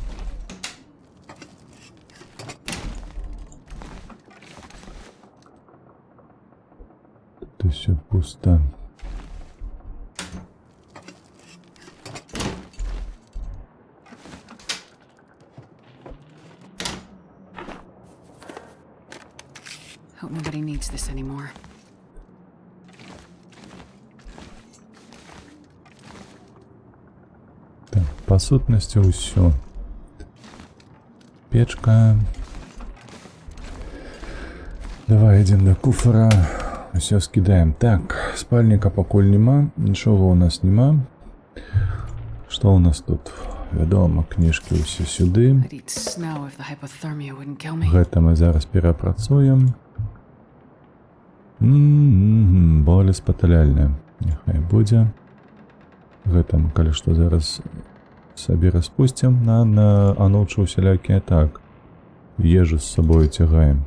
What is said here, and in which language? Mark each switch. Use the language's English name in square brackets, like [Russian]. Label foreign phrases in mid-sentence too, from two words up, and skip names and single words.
[Belarusian] Тут усё пусто. [English] Hope nobody needs this anymore. [Belarusian] Так, па сутнасці ўсё. Печка. Давай ідзем да куфара. Усё скідаем. Так, спальніка пакуль няма, нічога у нас няма. Што у нас тут? Вядома, кніжкі ўсе сюды. [English] I'd eat snow if the hypothermia wouldn't kill me. [Belarusian] Гэта мы зараз перапрацуем. Болеспаталяльная. Няхай будзе. Гэта мы, калі што, зараз сабе распусцім на анучы усялякія. Так, ежу з сабою цягаем.